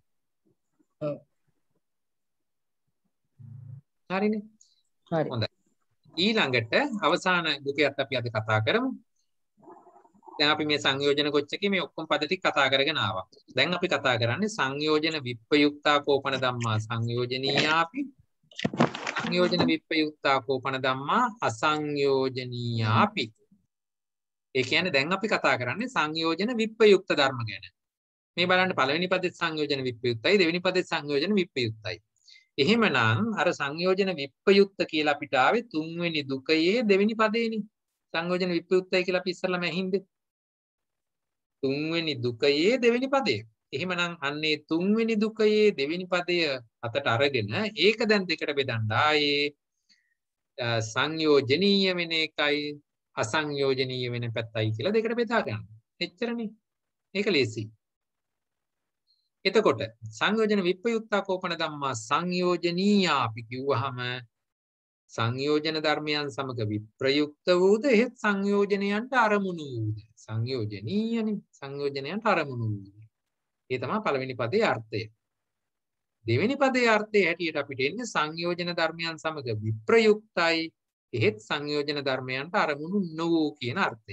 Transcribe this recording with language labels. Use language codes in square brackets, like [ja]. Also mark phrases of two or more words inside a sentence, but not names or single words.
[si] ඔව්. හරිනේ. හරි. හොඳයි. ඊළඟට අවසාන දුකයත් අපි අද කතා කරමු. දැන් අපි මේ සංයෝජන කොච්චකේ මේ ඔක්කොම පද ටික කතා කරගෙන ආවා. දැන් අපි කතා කරන්නේ [pi] සංයෝජන විප්පයුක්තා කෝපන ධම්මා සංයෝජනීයාපි සංයෝජන විප්පයුක්තා කෝපන ධම්මා අසංයෝජනීයාපි. [si] ඒ කියන්නේ දැන් අපි කතා කරන්නේ සංයෝජන විප්පයුක්ත ධර්ම ගැන. මේ බලන්න පළවෙනි පදේ සංයෝජන විප්පයුක්තයි, දෙවෙනි පදේ සංයෝජන විප්පයුක්තයි. එහෙමනම් අර සංයෝජන විප්පයුක්ත කියලා අපිට ආවේ තුන්වෙනි දුකයේ දෙවෙනි පදේනේ. සංයෝජන විප්පයුක්තයි කියලා අපි ඉස්සරළම ඇහින්ද? තුන්වෙනි දුකයේ දෙවෙනි පදේ. එහෙමනම් අන්නේ තුන්වෙනි දුකයේ දෙවෙනි පදය අතට අරගෙන ඒක දැන් දෙකට බෙදන්න ආයේ සංයෝජනීය වෙන එකයි අසංයෝජනීය වෙන පැත්තයි කියලා දෙකට බෙදා ගන්න. එච්චරනේ. ඒක ලේසි. එතකොට [pi] සංයෝජන විප්පයුක්තා කෝපන ධම්මා සංයෝජනීයා [si] අපි කිව්වහම සංයෝජන ධර්මයන් සමග විප්‍රයුක්ත වූද එහෙත් සංයෝජනයන්ට අරමුණු වූද සංයෝජනීයනේ සංයෝජනයන්ට අරමුණු වූද. ඒ තමයි පළවෙනි පදේ අර්ථය. දෙවෙනි පදේ අර්ථය හැටියට අපිට එන්නේ සංයෝජන ධර්මයන් සමග විප්‍රයුක්තයි එහෙත් සංයෝජන ධර්මයන්ට අරමුණු නොවූ කියන අර්ථය.